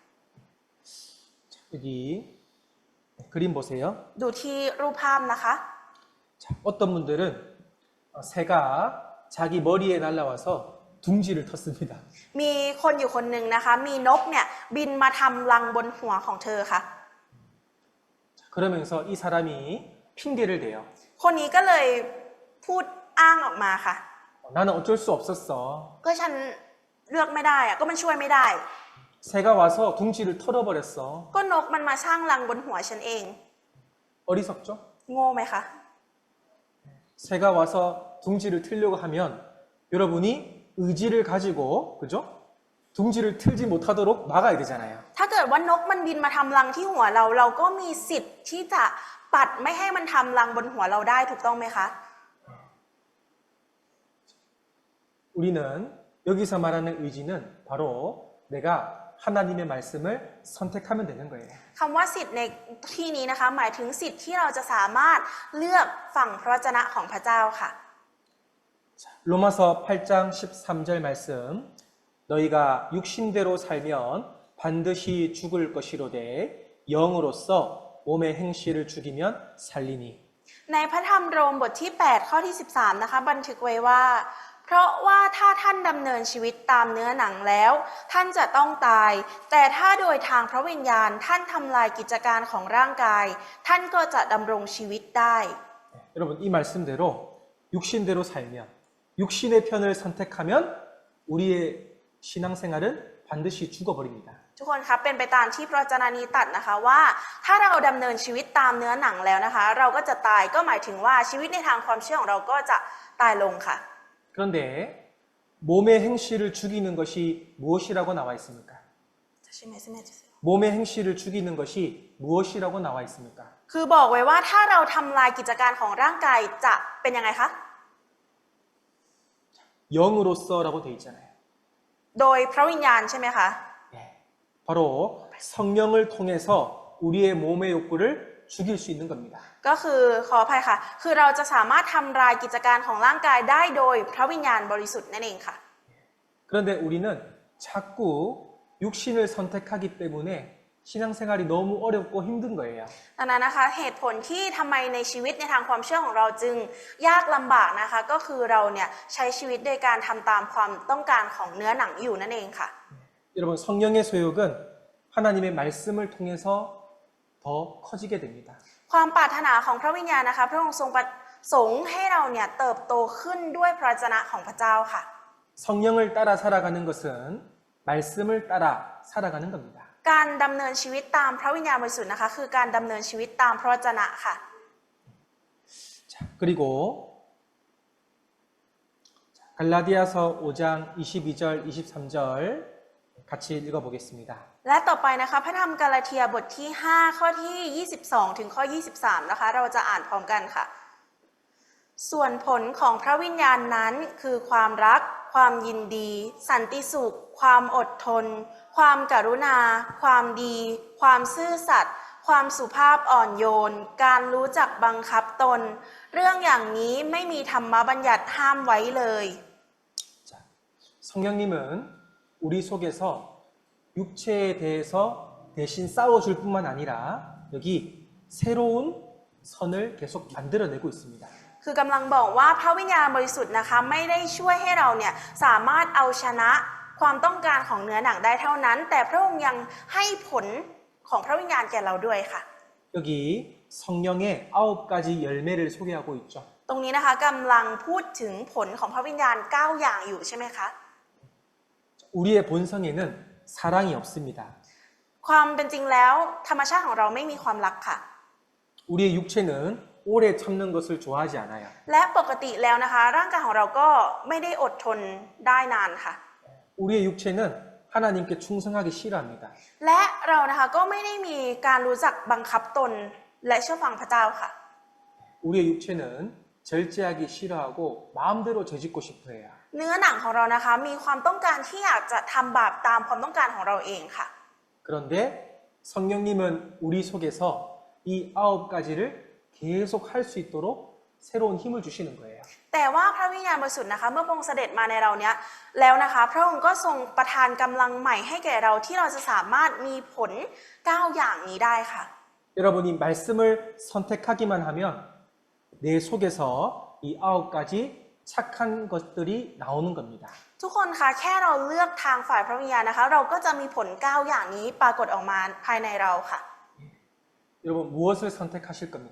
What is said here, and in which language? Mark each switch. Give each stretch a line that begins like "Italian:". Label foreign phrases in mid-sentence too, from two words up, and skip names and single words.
Korean: 여기 그림 보세요.
Thai: ดูที่รูปภาพนะคะ
Korean: 자, 어떤 분들은 새가 자기 머리에 날라와서 둥지를 텄습니다.
Thai: มีคนอยู่คนหนึ่งนะคะมีนกเนี่ยบินมาทำรังบนหัวของเธอค่ะ
Korean: 그러면서 이 사람이 핑계를 대요.
Thai: คนนี้ก็เลยพูดอ้างออกมาค่ะ
Korean: 나는 어쩔 수 없었어.
Thai: ก็ฉันเลือกไม่ได้อะก็มันช่วยไม่ได้
Korean: 새가 와서 둥지를 털어버렸어.
Thai: ก็นกมันมาสร้างรังบนหัวฉันเอง
Korean: 어리석죠?
Thai: โง่ไหมคะ
Korean: 새가 와서 둥지를 틀려고 하면 여러분이 의지를 가지고 그죠? 둥지를 틀지 못하도록 막아야 되잖아요.
Thai: ถ้าเกิดว่านกมันบินมาทำรังที่หัวเราเราก็มีสิทธิ์ที่จะปัดไม่ให้มันทำรังบนหัวเราได้ถูกต้องไหมคะ
Korean: 우리는 여기서 말하는 의지는 바로 내가 하나님의 말씀을 선택하면 되는 거예요.
Thai: คำว่าสิทธิ์ในที่นี้นะคะหมายถึงสิทธิ์ที่เราจะสามารถเลือกฝั่งพระวจนะของพระเจ้าค่ะ
Korean: 로마서 8장 13절 말씀 너희가 육신대로 살면 반드시 죽을 것이로되 영으로서 몸의 행실을 죽이면 살리니
Thai: ในพระธรรมโรมบทที่ 8 ข้อที่ 13 นะคะบันทึกไว้ว่า เพราะว่าถ้าท่านดำเนินชีวิตตามเนื้อหนังแล้ว ท่านจะต้องตาย แต่ถ้าโดยทางพระวิญญาณท่านทำลายกิจการของร่างกาย ท่านก็จะดำรงชีวิตได้
Korean: 여러분 이 말씀대로 육신대로 살면 육신의 편을 선택하면 우리의 신앙생활은 반드시 죽어버립니다.
Thai: ทุกคนครับเป็นไปตามที่พระวจนะนี้ตรัสนะคะว่า ถ้าเราดำเนินชีวิตตามเนื้อหนังแล้วนะคะ เราก็จะตายก็หมายถึงว่าชีวิตในทางความเชื่อของเราก็จะตายลงค่ะ
Korean: 그런데 몸의 행실을 죽이는 것이 무엇이라고 나와 있습니까? 몸의 행실을 죽이는 것이 무엇이라고 나와 있습니까?
Thai: คือบอกไว้ว่าถ้าเราทำลายกิจการของร่างกายจะเป็นยังไงคะ
Korean: 영으로서라고 돼 있잖아요.
Thai: โดยพระวิญญาณใช่ไหมคะ
Korean: 바로 성령을 통해서 우리의 몸의 욕구를 죽일 수 있는 겁니다.
Thai: ก็คือขออภัยค่ะ คือเราจะสามารถทำลายกิจการของร่างกายได้โดยพระวิญญาณบริสุทธิ์นั่นเองค่ะ
Korean: 그런데 우리는 자꾸 육신을 선택하기 때문에 신앙생활이 너무 어렵고 힘든 거예요.
Thai: ดังนั้นนะคะเหตุผลที่ทำไมในชีวิตในทางความเชื่อของเราจึงยากลำบากนะคะก็คือเราเนี่ยใช้ชีวิตโดยการทำตามความต้องการของเนื้อหนังอยู่นั่นเองค่ะ
Korean: 여러분 성령의 소욕은 하나님의 말씀을 통해서 더 커지게 됩니다.
Thai: ความปรารถนาของพระวิญญาณนะคะพระองค์ทรงประสงค์ให้เราเนี่ยเติบโตขึ้นด้วยพระวจนะของพระเจ้าค่ะ
Korean: 성령을 따라 살아가는 것은 말씀을 따라 살아가는 겁니다.
Thai: การดำเนินชีวิตตามพระวิญญาณบริสุทธิ์นะคะคือการดำเนินชีวิตตามพระวจนะค่ะ
Korean: 자, 그리고 갈라디아서 5장 22절 23절 같이 읽어보겠습니다.
Thai: และต่อไปนะคะพระธรรมกาลาเทียบทที่ 5 ข้อที่ 22 ถึงข้อ 23 นะคะ เราจะอ่านพร้อมกันค่ะ ส่วนผลของพระวิญญาณนั้นคือความรัก ความยินดี สันติสุข ความอดทน ความกรุณา ความดี ความซื่อสัตย์ความสุภาพอ่อนโยน การรู้จักบังคับตน เรื่องอย่างนี้ไม่มีธรรมบัญญัติห้ามไว้เลย
Korean: 자, 성령님은 우리 속에서 육체에 대해서 대신 싸워줄 뿐만 아니라 여기 새로운 선을 계속 만들어내고 있습니다.
Thai: คือกำลังบอกว่าพระวิญญาณบริสุทธิ์นะคะไม่ได้ช่วยให้เราเนี่ยสามารถเอาชนะความต้องการของเนื้อหนังได้เท่านั้น แต่พระองค์ยังให้ผลของพระวิญญาณแก่เราด้วยค่ะ
Korean: 여기 성령의 9가지 열매를 소개하고 있죠.
Thai: ตรงนี้นะคะกำลังพูดถึงผลของพระวิญญาณ 9 อย่างอยู่ใช่ไหมคะ
Korean: 우리의 본성에는 사랑이 없습니다.
Thai: ความเป็นจริงแล้วธรรมชาติของเราไม่มีความรักค่ะ
Korean: 우리의 육체는 오래 참는 것을 좋아하지 않아요.
Thai: และปกติแล้วนะคะร่างกายของเราก็ไม่ได้อดทนได้นานค่ะ
Korean: 우리의 육체는 하나님께 충성하기 싫어합니다.
Thai: และเรานะคะก็ไม่ได้มีการรู้จักบังคับตนและเชื่อฟังพระเจ้าค่ะ
Korean: 우리의 육체는 절제하기 싫어하고 마음대로 죄짓고 싶어해요.
Thai: เนื้อหนังของเรานะคะมีความต้องการที่อยากจะทำบาปตามความต้องการของเราเองค่ะ
Korean: 그런데 성령님은 우리 속에서 이 9가지를 계속 할 수 있도록 새로운 힘을 주시는 거예요.
Thai: แต่ว่าพระวิญญาณบริสุทธิ์นะคะเมื่อพระองค์เสด็จมาในเราเนี้ยแล้วนะคะพระองค์ก็ทรงประทานกำลังใหม่ให้แก่เราที่เราจะสามารถมีผล 9 อย่างนี้ได้ค่ะ
Korean: 여러분이 말씀을 선택하기만 하면 내 속에서 이 9가지 착한 것들이 나오는 겁니다.
Thai: ทุกคนคะแค่เราเลือกทางฝ่ายพระวิญญาณนะคะเราก็จะมีผล 9 อย่างนี้ปรากฏออกมาภายในเราค่ะ
Korean: 여러분 무엇을 선택하실 겁니까?